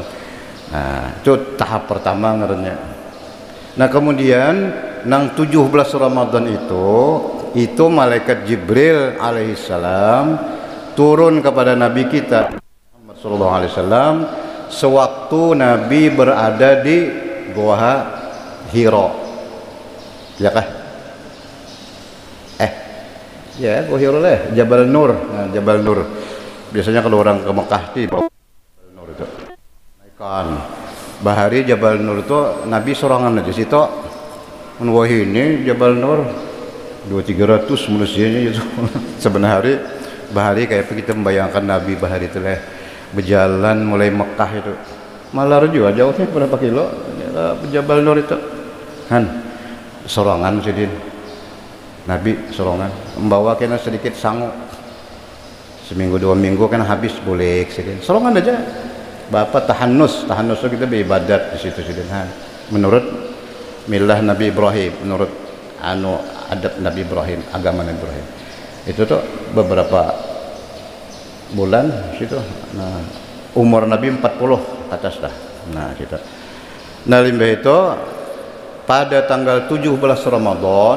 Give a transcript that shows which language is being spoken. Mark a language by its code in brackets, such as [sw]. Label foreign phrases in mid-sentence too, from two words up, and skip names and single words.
[bjn] Nah, itu tahap pertama ngarannya. Nah, kemudian nang 17 Ramadan itu malaikat Jibril alaihissalam turun kepada Nabi kita Muhammad [ar] صلى الله عليه وسلم [bjn] sewaktu Nabi berada di Gua Hira. Ya kah? Ya, Gua Hira lah, Jabal Nur. Nah, Jabal Nur. Biasanya kalau orang ke Mekah di Jabal Nur itu. Naikkan Bahari Jabal Nur itu Nabi sorangan aja situ. Wah ini Jabal Nur 200-300 manusianya itu. Sebenarnya Bahari kayak kita membayangkan Nabi Bahari itu lah berjalan mulai Mekah itu. Malah juga jauhnya berapa kilo? Jabal Nur itu. Han sorangan sidin. Nabi sorangan membawa kena sedikit sangu. Seminggu 2 minggu kan habis boleh sidin. Sorangan aja. Bapak tahanus itu kita beribadat di situ sidin. Menurut milah Nabi Ibrahim, menurut adat Nabi Ibrahim, agama Nabi Ibrahim. Itu tuh beberapa bulan situ. Nah, umur Nabi 40 atas dah. Nah, gitu. Nah, limbah itu pada tanggal 17 Ramadan.